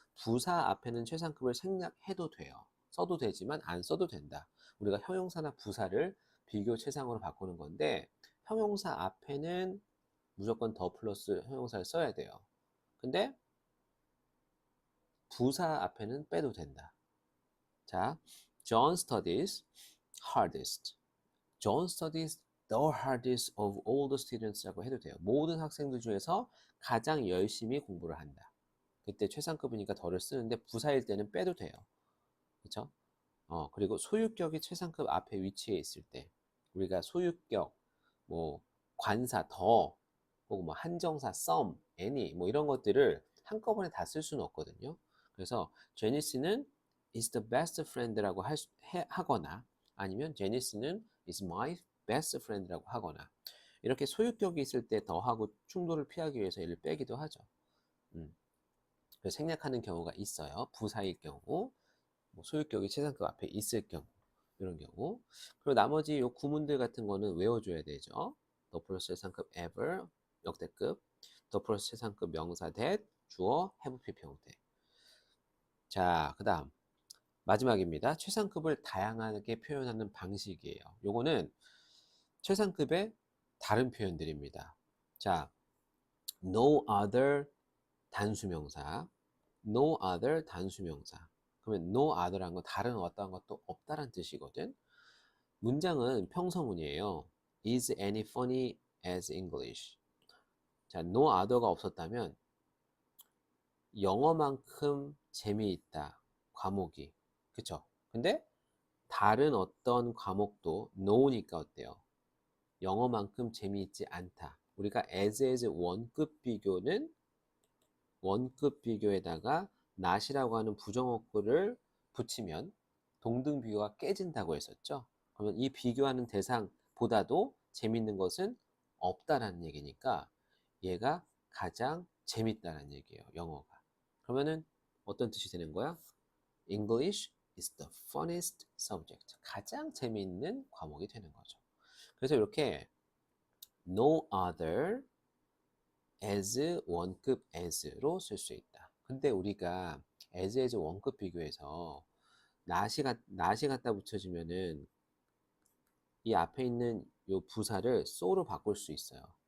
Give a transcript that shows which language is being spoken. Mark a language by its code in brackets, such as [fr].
[ko] 부사 앞에는 최상급을 생략해도 돼요. 써도 되지만 안 써도 된다. 우리가 형용사나 부사를 비교 최상으로 바꾸는 건데 형용사 앞에는 무조건 더 플러스 형용사를 써야 돼요. 근데 부사 앞에는 빼도 된다. [en] 자, John studies hardest. John studies the hardest of all the students라고 [ko] 해도 돼요. 모든 학생들 중에서 가장 열심히 공부를 한다. 그때 최상급이니까 덜을 쓰는데 부사일 때는 빼도 돼요. 그렇죠? 그리고 소유격이 최상급 앞에 위치해 있을 때 우리가 소유격, 뭐 관사, 더, 혹은 뭐 한정사, some, any 뭐 이런 것들을 한꺼번에 다 쓸 수는 없거든요. 그래서 제니스는 [en] is the best friend [ko] 라고 하거나 아니면 제니스는 [en] is my best friend [ko] 라고 하거나 이렇게 소유격이 있을 때 더하고 충돌을 피하기 위해서 얘를 빼기도 하죠. 그래서 생략하는 경우가 있어요. 부사일 경우, 뭐 소유격이 최상급 앞에 있을 경우 이런 경우. 그리고 나머지 요 구문들 같은 거는 외워줘야 되죠. 더 플러스 최상급 ever 역대급, 더 플러스 최상급 명사 that 주어 have pp 형태. 자, 그 다음 마지막입니다. 최상급을 다양하게 표현하는 방식이에요. 요거는 최상급의 다른 표현들입니다. 자, no other 단수명사, no other 단수명사. 그러면 no other란 건 다른 어떠한 것도 없다란 뜻이거든. 문장은 평서문이에요. [en] Is any funny as English? [ko] 자, no other가 없었다면 영어만큼 재미있다. 과목이. 그쵸? 근데 다른 어떤 과목도 no니까 어때요? 영어만큼 재미있지 않다. 우리가 as 원급 비교는 원급 비교에다가 not이라고 하는 부정어구를 붙이면 동등 비교가 깨진다고 했었죠. 그러면 이 비교하는 대상보다도 재밌는 것은 없다라는 얘기니까 얘가 가장 재밌다라는 얘기예요. 영어가. 그러면은 어떤 뜻이 되는 거야? [en] English is the funniest subject. [ko] 가장 재미있는 과목이 되는 거죠. 그래서 이렇게 no other as 원급 as로 쓸 수 있다. 근데 우리가 as 원급 비교해서 not이 갖다 붙여지면은 이 앞에 있는 요 부사를 so로 바꿀 수 있어요.